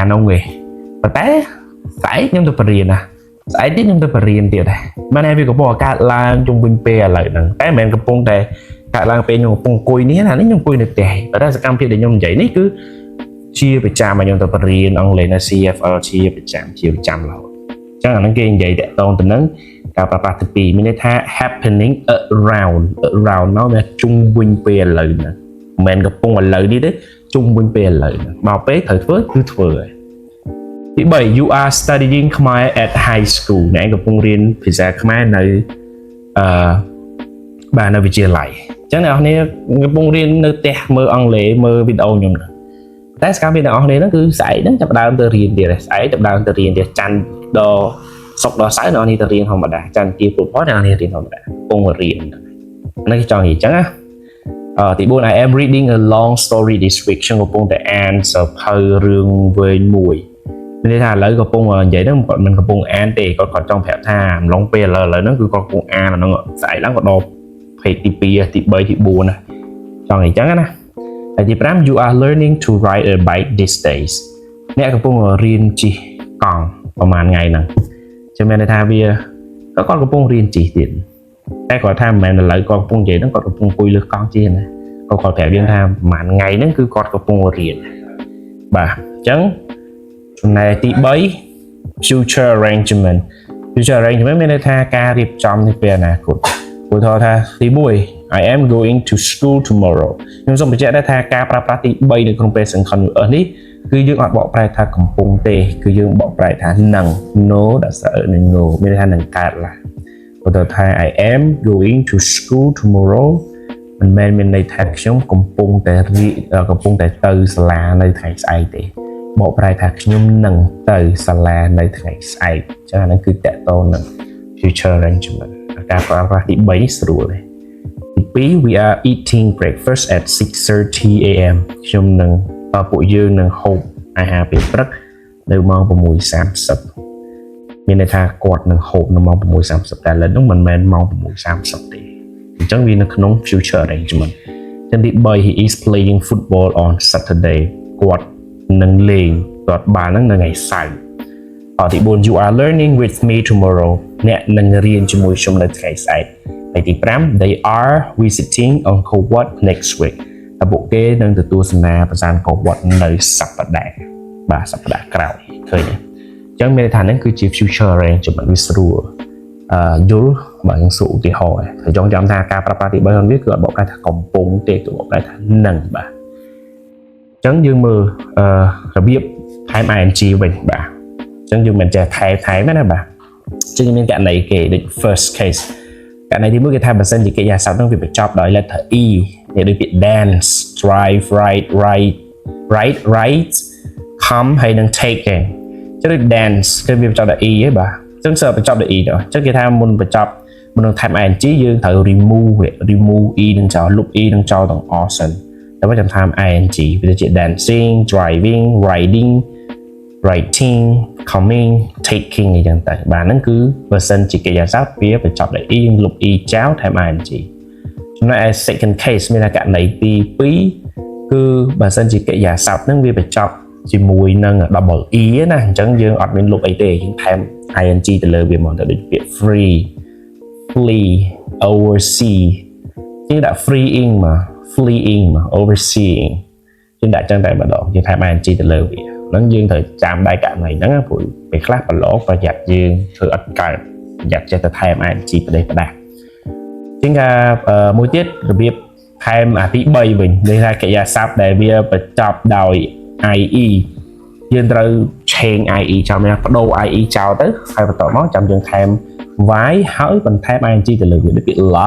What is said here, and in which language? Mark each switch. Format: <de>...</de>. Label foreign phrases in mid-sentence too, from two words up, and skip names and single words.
<km>នោះទេប៉ុន្តែស្អែកខ្ញុំទៅបរៀនណាស្អែកទៀតខ្ញុំទៅបរៀនទៀតដែរបានតែវាកំពុងកើតឡើងជុំវិញពេលឥឡូវហ្នឹងតែមិនមែនកំពុង តែកើតឡើងពេលខ្ញុំកំពុងអង្គុយនេះណានេះខ្ញុំអង្គុយនៅផ្ទះប៉ុន្តែសកម្មភាពដែលខ្ញុំនិយាយនេះគឺជាប្រចាំឲ្យខ្ញុំទៅបរៀនអង់គ្លេសនៅ CFL ជាប្រចាំរហូតអញ្ចឹងអាហ្នឹងគេនិយាយតាក់ទងទៅនឹងការប្រើប្រាស់ទី2មានន័យថា</km> <en>happening around</en> <km>មកវាជុំវិញពេលឥឡូវហ្នឹងមិនមែនកំពុងឥឡូវនេះទេជុំវិញពេលឥឡូវហ្នឹងមកពេលត្រូវធ្វើគឺធ្វើហើយទី3</km> <en>you are studying Khmer at high school</en> <km>អ្នកកំពុងរៀនភាសាខ្មែរនៅ បាទនៅវិទ្យាល័យអញ្ចឹងអ្នកនរកំពុងរៀននៅផ្ទះមើលអង់គ្លេសមើលវីដេអូខ្ញុំតែសកម្មភាពទាំងអស់នេះគឺស្អែកហ្នឹងចាប់ដើមទៅរៀនទៀតស្អែកចាប់ដើមទៅរៀនទៀតច័ន្ទដល់សុក្រដល់សៅរ៍អ្នកនេះទៅរៀនធម្មតាច័ន្ទទីពុធអ្នកនេះរៀនធម្មតាកំពុងរៀននេះចង់និយាយអញ្ចឹងណាទី4</km> <en>I am reading a long story this week</en> <km>ខ្ញុំកំពុងតែអានសៀវភៅរឿងវែងមួយមានន័យថាឥឡូវកំពុងនិយាយហ្នឹងគាត់មិនកំពុ ងអានទេគាត់ចង់ប្រាប់ថាអំឡុងពេលឥឡូវហ្នឹងគឺគាត់កំពុងអានអាហ្នឹងស្អែកឡើងក៏ដល់ page ទី2ទី3ទី4ណាចង់អីចឹងណាហើយទី5</km> <en>you are learning to ride a bike these days</en> <km>អ្នកកំពុងរៀនជិះកង់ប្រហែលថ្ងៃហ្នឹងចាំមានន័យថាវាគាត់ កំពុងរៀនជិះទៀតតែគាត់ថាមិនមែនឥឡូវគាត់កំពុងនិយាយហ្នឹងគាត់កំពុងអង្គុយលើកង់ជិះណាគាត់ប្រាប់យើងថាប្រហែលថ្ងៃហ្នឹងគឺគាត់កំពុងរៀនបាទអញ្ចឹងចំណែកទី3</km> <en>future arrangement</en> <km>មានន័យថាការរៀបចំ នេះពេលអនាគតឧទាហរណ៍ថាទី1</km> <en>I am going to school tomorrow</en> <km>ខ្ញុំសូមបញ្ជាក់ដែរថាការប្រើប្រាស់ទី3នៅក្នុង</km> <en>present continuous</en> <km>នេះគឺយើងអត់បកប្រែ ថាកំពុងទេគឺយើងបកប្រែថានឹង no ដាក់ស្អើនឹង no មានន័យថានឹងកើតឡើយឧទាហរណ៍ថា</km> <en>I am going to school tomorrow</en> <km>មិនមែនមានន័យថាខ្ញុំកំពុងតែទៅសាលានៅថ្ងៃស្អែកទេបកប្រែថាខ្ញុំនឹងទៅសាលានៅថ្ងៃស្អែកចឹងអាហ្នឹងគឺតកតងនឹង</km> <en>future arrangement</en> <km>ការប្រើប្រាស់ទី3នេះស្រួលទេទី2</km> <en>we are eating breakfast at 6:30 am</en> <km>ខ្ញុំនឹងពួកយើងនឹងហូបអាហារពេលព្រឹកនៅម៉ោង 6:30 មានន័យថាគាត់នឹងហូបនៅម៉ោង 6:30 តែឥឡូវហ្នឹងមិនមែនម៉ោង 6:30 ទេអញ្ចឹងវានៅក្នុង</km> <en>future arrangement</en> <km>ចឹងទី3</km> <en>he is playing football on Saturday</en> <km>គាត់នឹងលេងគាត់បាល់ហ្នឹងនៅថ្ងៃសៅ រ៍ទី4</km> <en>you are learning with me tomorrow</en> <km>អ្នកនឹងរៀនជាមួយខ្ញុំនៅថ្ងៃស្អែកហើយទី5</km> <en>they are visiting Uncle Wat next week</en> <km>តែពួកគេ នឹងទទួលសនាប្រសានកូវត្តនៅសប្តាហ៍បាទសប្តាហ៍ក្រោយឃើញទេអញ្ចឹងមានន័យថាហ្នឹងគឺជា future arrangement វាស្រួលយល់បើយើងសួរឧទាហរណ៍ហើយចង់ចាំថាការប្រើប្រាស់ទី3ហ្នឹងវាគឺអត់បកប្រែថាកំពុងទេគឺបកប្រែថានឹងបាទអញ្ចឹងយើងមើលរបៀបថែម ing វិញបាទអញ្ចឹងយើងមិនចេះថែមណាបាទអញ្ចឹងមានករណីគេដូច</km> <en>first case</en> <km>ករណីទី1គេថាបើសិនជាកិរិយាសព្ទហ្នឹងវាបញ្ចប់ដោយ</km> <en>letter e</en> <km>ដូចពាក្យ</km> <en>dance drive ride come</en> <km>ហើយនឹង take ឯងចឹងដូច dance គឺវាបញ្ចប់ដោយ e ហ៎បាទអញ្ចឹងសើបញ្ចប់ដោយ e ទៅអញ្ចឹងគេថាមុនបញ្ចប់មុននឹងថែម ing យើងត្រូវ</km> <en>remove e</en> <km>នឹងចោលលុប e នឹងចោលទាំងអស់សិនតែបើចាំថែម ing វាជា</km> <en>dancing driving riding writing coming taking</en> <km>អីចឹងទៅបាទហ្នឹងគឺបើសិនជាកិរិយាសព្ទវាបញ្ចប់ដោយ e យើងលុប e ចោលថែម ing ចំណែកឯ</km> <en>second case</en> <km>មានថាករណីទី2គឺបើសិនជាកិរិយាសព្ទហ្នឹងវា បញ្ចប់ជាមួយនឹង</km> <en>double e</en> <km>ណាអញ្ចឹងយើងអត់មានលុបអីទេយើងថែម ing ទៅលើវាមកទៅដូចពាក្យ</km> <en>free flee oversee</en> <km>យើងដាក់ freeing មក fleeing មក overseeing យើងដាក់ចឹងតែម្ដងយើងថែម ing ទៅលើវាហ្នឹងយើងត្រូវចាំដែរករណីហ្នឹងព្រោះពេលខ្លះប្រឡងប្រយ័ត្នយើងធ្វើអត់កើតប្រយ័ត្នចេះតែថែម ing ប្រទេសផ្ដាស់ជាងការមួយទៀតរបៀបថែមអាទី3វិញនេះថាកិរិយាសព្ទដែលវាបញ្ចប់ដោយ ie យើងត្រូវ</km> <en>change ie</en> <km>ចោលមកបដូរ ie ចោលទៅហើយបន្តមកចាំយើងថែម y ហើយបន្ថែម ing ទៅលើវាដូចពាក្យ</km>